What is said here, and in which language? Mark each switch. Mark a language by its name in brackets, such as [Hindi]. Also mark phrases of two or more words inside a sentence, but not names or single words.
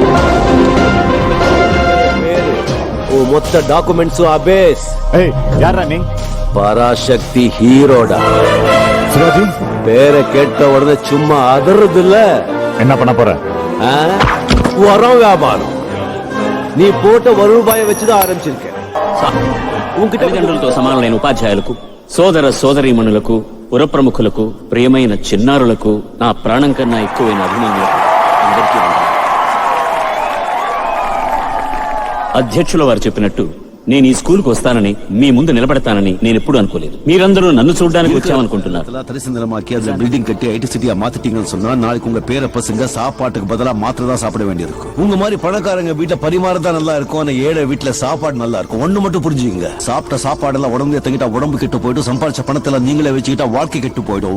[Tamil] ஓ மொத்த டாக்குமெண்ட்ஸு அபேஸ். யாரா நீ? பராசக்தி ஹீரோடா. சிவாஜி பேரை கேட்ட உடனே சும்மா அதறது இல்ல. என்ன பண்ண போற? உரம் வியாபாரம். நீ போட்ட ₹1 வச்சுதான் ఆరంభించిருக்க. [Telugu] తల్లిదండ్రులతో సమానమైన ఉపాధ్యాయులకు, సోదర సోదరీమణులకు, పుర ప్రముఖులకు, ప్రియమైన చిన్నారులకు, నా ప్రాణం కన్నా ఎక్కువైన అభిమానులకు అందరికీ అధ్యక్షుల వారు చెప్పినట్టు నేను ఈ స్కూల్కి వస్తానని, మీ ముందు నిలబడతానని నేను ఎప్పుడు అనుకోలేదు. మీరందరూ నన్ను చూడడానికి వచ్చామనుకుంటున్నారు. [Tamil] தரிசனமாக்கி அதுல பில்டிங் கட்டி [English] IT city [Tamil] மாத்திட்டீங்கன்னு சொன்னா நாளைக்கு உங்க பேர பசங்க சாப்பாட்டுக்கு பதிலா மாத்திரை தான் சாப்பிட வேண்டியிருக்கும். உங்க மாதிரி பணக்காரங்க வீட்டுல பரிமாறதான் நல்லா இருக்கும், ஆனா ஏழை வீட்டுல சாப்பாடு நல்லா இருக்கும். ஒண்ணு மட்டும் புரிஞ்சுங்க, சாப்பிட்ட சாப்பாடு எல்லாம் உடம்பு தங்கிட்டா உடம்பு கெட்டு போயிடும், சம்பாதிச்ச பணத்துல நீங்களே வச்சுக்கிட்டா வாழ்க்கை கெட்டு போயிடும்.